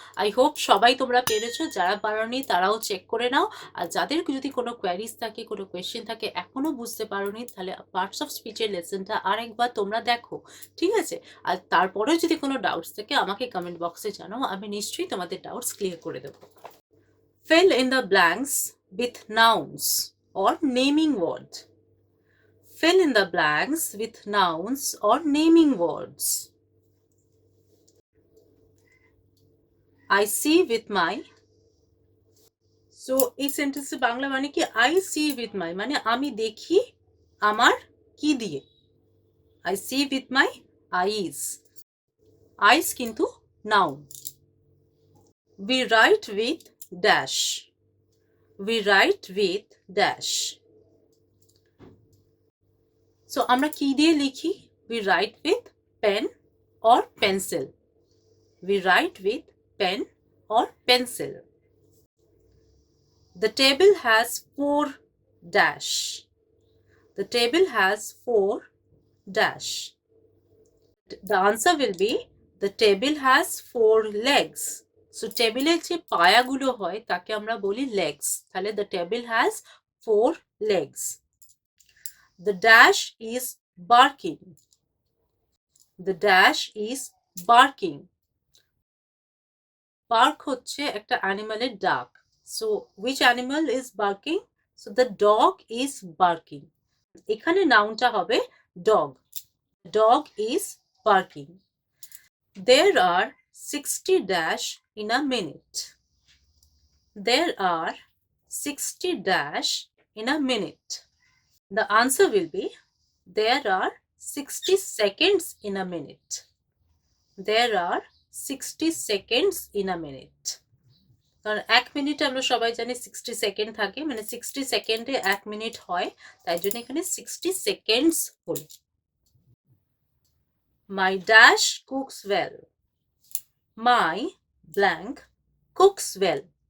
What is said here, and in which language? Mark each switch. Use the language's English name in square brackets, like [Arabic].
[Bangla] I hope সবাই তোমরা পেরেছো, যারা পারোনি তারাও চেক করে নাও। আর যাদের যদি কোনো কোয়ারিজ থাকে, কোনো কোয়েশ্চেন থাকে, এখনো বুঝতে পারোনি, তাহলে পার্টস অফ স্পিচের লেসনটা আরেকবার তোমরা দেখো, ঠিক আছে? আর তারপরেও যদি কোনো ডাউটস থাকে আমাকে কমেন্ট বক্সে জানাও, আমি নিশ্চয়ই তোমাদের ডাউটস ক্লিয়ার করে দেবো। [English] Fill in the blanks with nouns or naming words. Fill in the blanks with nouns or naming words. I see with my. [Bangla] So এই সেন্টেন্সের বাংলা মানে কি? [English] I see with my [Bangla] মানে আমি দেখি আমার কি দিয়ে? [English] I see with my eyes. Eyes কিন্তু noun. We write with dash. We write with dash. [Bangla] So আমরা কি দিয়ে লিখি? [English] We write with pen or pencil. We write with pen or pencil. The table has 4 dash. The table has 4 dash. The answer will be the table has 4 legs. [Bangla] So table এর যে পায়াগুলো হয় তাকে আমরা বলি legs. [English] তাহলে the table has 4 legs. The dash is barking. The dash is barking. [Bangla] Bark হচ্ছে একটা অ্যানিমালের ডাক। So [English] which animal is barking? So the dog is barking. [Bangla] এখানে নাউনটা হবে dog. [English] Dog is barking. There are 60 dash in a minute. There are 60 dash in a minute. The answer will be there are 60 seconds in a minute. There are 60 seconds in a minute. [Bangla] কারণ 1 মিনিটে আমরা সবাই জানি 60 second থাকে, মানে 60 সেকেন্ডে 1 minute হয়, তাই জন্য এখানে 60 সেকেন্ডস হলো। [English] My dash cooks well. My blank cooks well.